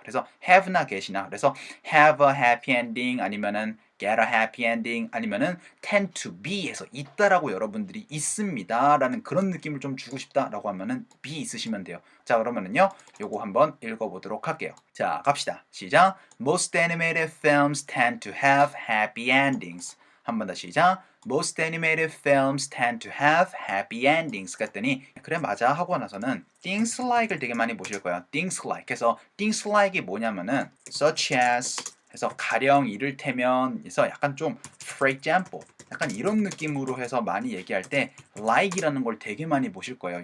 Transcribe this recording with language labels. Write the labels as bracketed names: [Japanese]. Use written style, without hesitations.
[Korean] 그래서 have나 get이나 그래서 [English] have a happy ending [Korean] 아니면은 [English] get a happy ending [Korean] 아니면은 [English] tend to be [Korean] 해서 있다라고 여러분들이 있습니다 라는 그런 느낌을 좀 주고 싶다라고 하면은 be 쓰시면 돼요. 자, 그러면은요 요거 한번 읽어보도록 할게요. 자, 갑시다. 시작. [English] Most animated films tend to have happy endings. [Korean] 한 번 더 시작. [English] Most animated films tend to have happy endings. [Korean] 그랬더니 그래 맞아 하고 나서는 things like을 되게 많이 보실 거예요. [English] things like [Korean] 해서 things like이 뭐냐면은 [English] such as [Korean] 해서 가령 이를테면 해서 약간 좀 [English] for example [Korean] 약간 이런 느낌으로 해서 많이 얘기할 때 like이라는 걸 되게 많이 보실 거예요.